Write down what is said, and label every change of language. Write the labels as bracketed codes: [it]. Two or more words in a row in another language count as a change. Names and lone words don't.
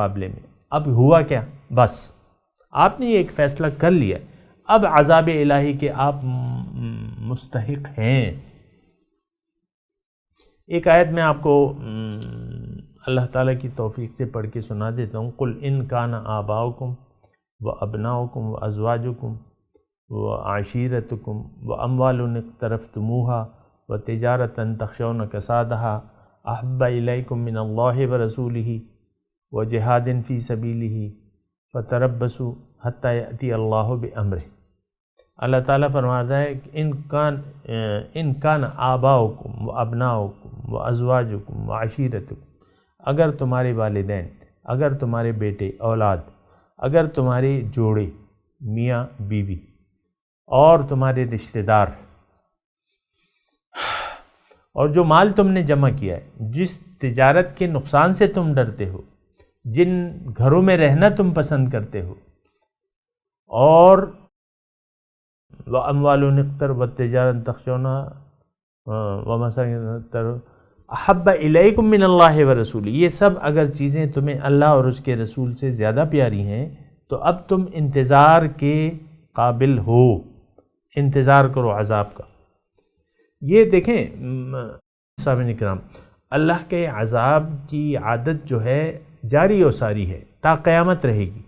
[ur] اب ہوا کیا، بس آپ نے یہ ایک فیصلہ کر لیا، اب عذاب الہی کے آپ مستحق ہیں۔ ایک آیت میں آپ کو اللہ تعالیٰ کی توفیق سے پڑھ کے سنا دیتا ہوں۔ [ar] قل ان کان آباؤکم و ابناؤکم و ازواجکم و عشیرتکم و اموال اقترفتموها و تجارتا تخشون کسادها احب الیکم من اللہ و رسولہ و جہاد فی سبیلہ فتربصوا حتی یأتی اللہ بامرہ۔ [ur] اللہ تعالیٰ فرماتا ہے کہ [ar] ان کان آباؤکم و ابناؤکم و ازواجکم و عشیرتکم، [ur] اگر تمہارے والدین، اگر تمہارے بیٹے اولاد، اگر تمہارے جوڑے میاں بیوی اور تمہارے رشتہ دار، اور جو مال تم نے جمع کیا ہے، جس تجارت کے نقصان سے تم ڈرتے ہو، جن گھروں میں رہنا تم پسند کرتے ہو، اور [ar] وَأَمْوَالٌ اقْتَرَ وَالتِّجَارَةٌ تَخْشَوْنَهَا وَمَسَاكِنُ احب الیکم من اللہ ورسولہ، [ur] یہ سب اگر چیزیں تمہیں اللہ اور اس کے رسول سے زیادہ پیاری ہیں تو اب تم انتظار کے قابل ہو، انتظار کرو عذاب کا۔ یہ دیکھیں سامعین کرام، اللہ کے عذاب کی عادت جو ہے جاری و ساری ہے، تا قیامت رہے گی۔